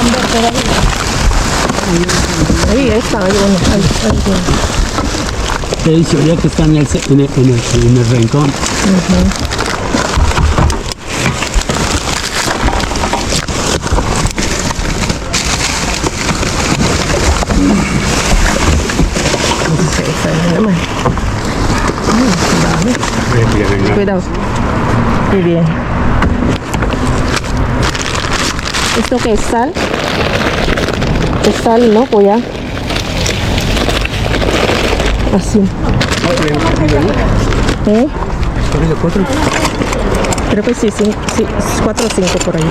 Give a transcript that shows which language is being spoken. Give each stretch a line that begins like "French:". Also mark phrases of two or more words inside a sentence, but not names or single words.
Spanish: Ahí está, hay uno. Hay uno. Te he dicho ya que está en el rincón.
Filipino: Isa na naman. Ang dami.
Spanish: Cuidado. Muy bien. ¿Esto qué es sal? Es sal, ¿no, kuya? Así. ¿Eh? Creo que sí, 4 o 5 por ahí.